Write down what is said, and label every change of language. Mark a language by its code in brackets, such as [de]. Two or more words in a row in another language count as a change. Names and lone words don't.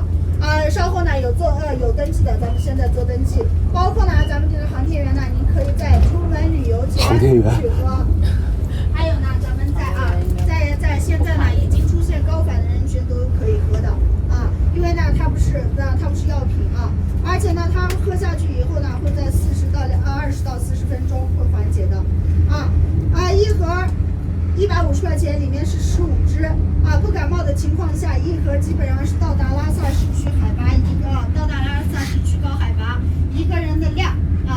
[zh] 稍後呢有登記的，咱們現在做登記，包括呢咱們這個航天員呢，您可以在出門旅遊前去喝。還有呢，咱們在現在呢已經出現高反的人群都可以喝的啊，因為呢它不是藥品啊，而且呢它喝下去以後呢會在20到40分鐘會緩解的啊。1盒150塊錢，裡面是15支啊。不感冒的情況下，1盒基本上是到達拉薩市區海拔到達拉薩市區高海拔1個人的量啊。